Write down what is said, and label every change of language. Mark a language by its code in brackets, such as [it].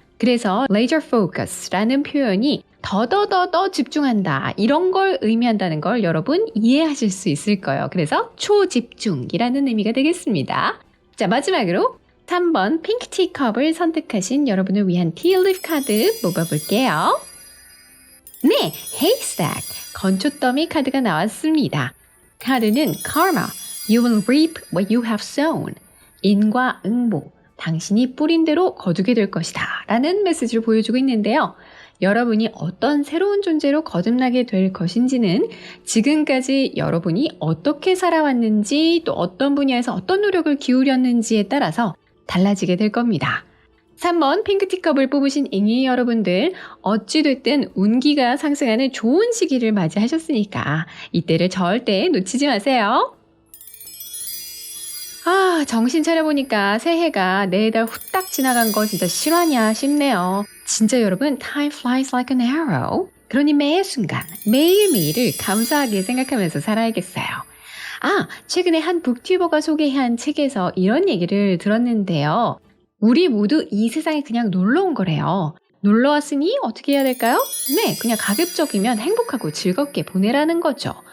[ko] 그래서 laser focus라는 표현이 더더더 집중한다 이런 걸 의미한다는 걸 여러분 이해하실 수 있을 거예요. 그래서 초집중이라는 의미가 되겠습니다. 자, 마지막으로 3번 핑크 티컵을 선택하신 여러분을 위한 티립 카드 뽑아볼게요. 네, haystack, 건초더미 카드가 나왔습니다. 카드는 [en] karma, you will reap what you have sown. [ko] 인과 응보, 당신이 뿌린 대로 거두게 될 것이다 라는 메시지를 보여주고 있는데요. 여러분이 어떤 새로운 존재로 거듭나게 될 것인지는 지금까지 여러분이 어떻게 살아왔는지 또 어떤 분야에서 어떤 노력을 기울였는지에 따라서 달라지게 될 겁니다. 3번 핑크티컵을 뽑으신 잉이 여러분들 어찌됐든 운기가 상승하는 좋은 시기를 맞이하셨으니까 이때를 절대 놓치지 마세요. 정신 차려보니까 새해가 내달 후딱 지나간 거 진짜 실화냐 싶네요. 진짜 여러분, [en] time flies like an arrow. [ko] 그러니 매 순간, 매일매일을 감사하게 생각하면서 살아야겠어요. 최근에 한 북튜버가 소개한 책에서 이런 얘기를 들었는데요. 우리 모두 이 세상에 그냥 놀러 온 거래요. 놀러 왔으니 어떻게 해야 될까요? 네, 그냥 가급적이면 행복하고 즐겁게 보내라는 거죠.